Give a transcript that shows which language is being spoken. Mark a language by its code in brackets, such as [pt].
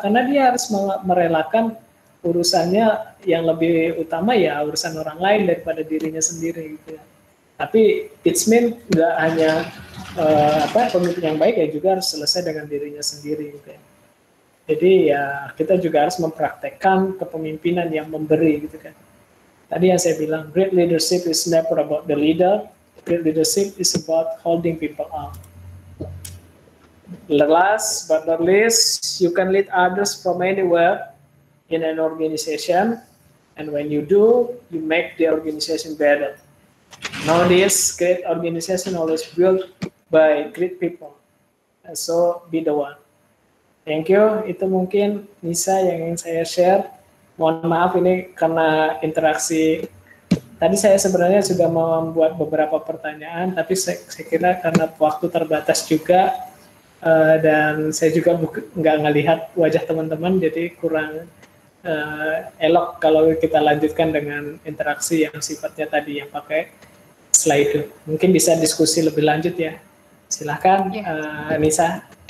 [id] Karena dia harus merelakan urusannya yang lebih utama ya urusan orang lain daripada dirinya sendiri gitu ya. Tapi [en] it's mean [id] nggak hanya pemimpin yang baik ya juga harus selesai dengan dirinya sendiri gitu ya. Jadi ya kita juga harus mempraktekkan kepemimpinan yang memberi gitu kan. Tadi yang saya bilang, [en] great leadership is never about the leader. Great leadership is about holding people up. Last but not least, you can lead others from anywhere in an organization, and when you do, you make the organization better. Nowadays, great organization always built by great people, and so be the one. Thank you. [id] Itu mungkin Nisa yang ingin saya share. Mohon maaf ini karena interaksi. Tadi saya sebenarnya sudah membuat beberapa pertanyaan, tapi saya kira karena waktu terbatas juga dan saya juga nggak ngelihat wajah teman-teman, jadi kurang elok kalau kita lanjutkan dengan interaksi yang sifatnya tadi yang pakai slide. Mungkin bisa diskusi lebih lanjut ya. Silahkan Nisa.